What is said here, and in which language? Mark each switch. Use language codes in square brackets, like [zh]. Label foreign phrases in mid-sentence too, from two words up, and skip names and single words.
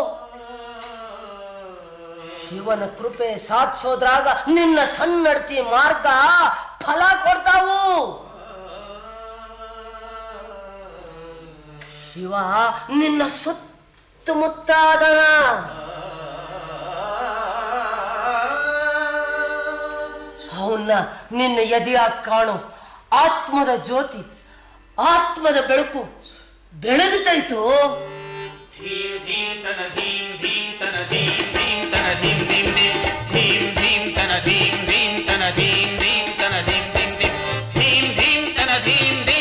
[kn] ಶಿವನ ಕೃಪೆ ಸಾಧಿಸೋದ್ರಾಗ ನಿನ್ನ ಸನ್ನಡತಿ ಮಾರ್ಗ ಫಲ ಕೊಡ್ತಾವು. ಶಿವ ನಿನ್ನ ಸುತ್ತಮುತ್ತ ಅದನ. ಅವನ್ನ ನಿನ್ನ ಎದೆಯಾಗ ಕಾಣು ಆತ್ಮದ ಜ್ಯೋತಿ, ಆತ್ಮದ ಬೆಳಕು ಬೆಳಗುತ್ತೈತು. ಧೀಂ ಧೀಂ ತನ ಧೀಂ ಧೀಂ ತನ ಧೀಂ ಧೀಂ ತನ ಧೀಂ ಧೀಂ ಧೀಂ ಧೀಂ ಧೀಂ ತನ ಧೀಂ ಧೀಂ ತನ ಧೀಂ ಧೀಂ ತನ ಧೀಂ ಧೀಂ ಧೀಂ ಧೀಂ ಧೀಂ ತನ ಧೀಂ ಧೀಂ